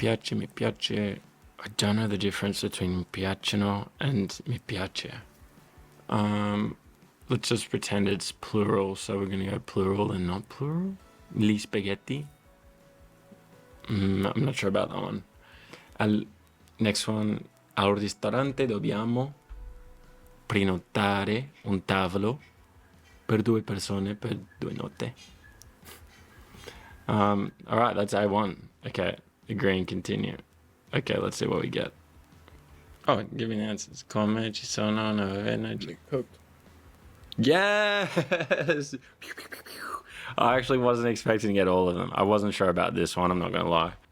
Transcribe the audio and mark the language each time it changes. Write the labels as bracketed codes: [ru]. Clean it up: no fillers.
[it] Mi piace. [en] I don't know the difference between mi piacciono and mi piace. Let's just pretend it's plural, so we're gonna go plural and not plural. [it] Gli spaghetti. [en] I'm not sure about that one. Next one. [it] Al ristorante dobbiamo prenotare un tavolo per 2 persone per 2 notte. [en] All right, that's A1. Okay, agree and continue. Okay, let's see what we get. Oh, give me the answers. Come ci sono 9 energy. Cooked. Yes! I actually wasn't expecting to get all of them. I wasn't sure about this one, I'm not gonna lie.